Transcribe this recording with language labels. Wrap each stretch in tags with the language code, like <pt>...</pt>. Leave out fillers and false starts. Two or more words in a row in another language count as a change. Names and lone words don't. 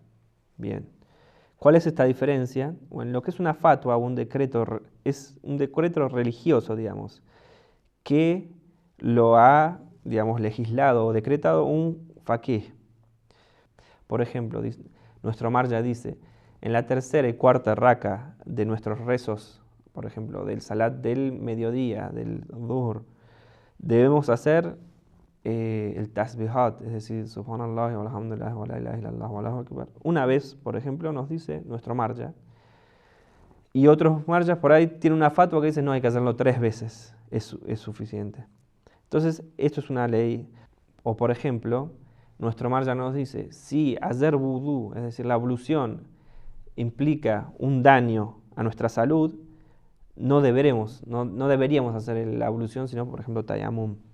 <es>Bien, ¿cuál es esta diferencia? Bueno, lo que es una fatwa o un decreto es un decreto religioso, digamos, que lo ha, digamos, legislado o decretado un faqih. Por ejemplo, nuestro marja dice: en la tercera y cuarta raka de nuestros rezos, por ejemplo, del salat del mediodía, del dhuhr, debemos hacer el tasbihat, es decir,</es> <ar>سبحان الله والحمد لله ولا إله إلا الله والله أكبر.</ar> <es>Una vez, por ejemplo, nos dice nuestro marja. Y otros marjas por ahí tienen una fatwa que dice: no, hay que hacerlo 3 veces, es suficiente. Entonces, esto es una ley. O por ejemplo, nuestro marja nos dice: si hacer vudú, es decir, la ablución, implica un daño a nuestra salud, no deberíamos hacer la ablución, sino, por ejemplo, tayamum.</es>